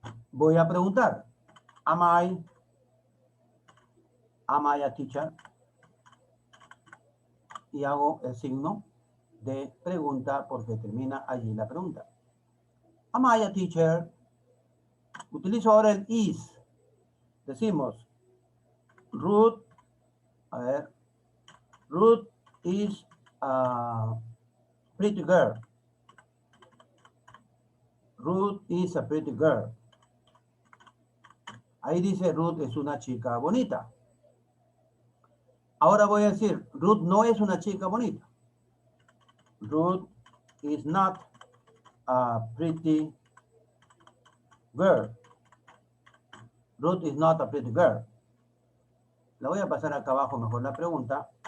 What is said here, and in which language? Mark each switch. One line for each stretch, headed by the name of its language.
Spanish: Voy a preguntar.
English: Am I a teacher?
Spanish: Y hago el signo de pregunta porque termina allí la pregunta.
English: Am I a teacher?
Spanish: Utilizo ahora el
English: is.
Spanish: Decimos, Ruth, a ver,
English: Ruth is a pretty girl. Ruth is a pretty girl.
Spanish: Ahí dice Ruth es una chica bonita. Ahora voy a decir, Ruth no es una chica bonita.
English: Ruth is not a pretty girl. Ruth is not a pretty girl.
Spanish: La voy a pasar acá abajo mejor la pregunta.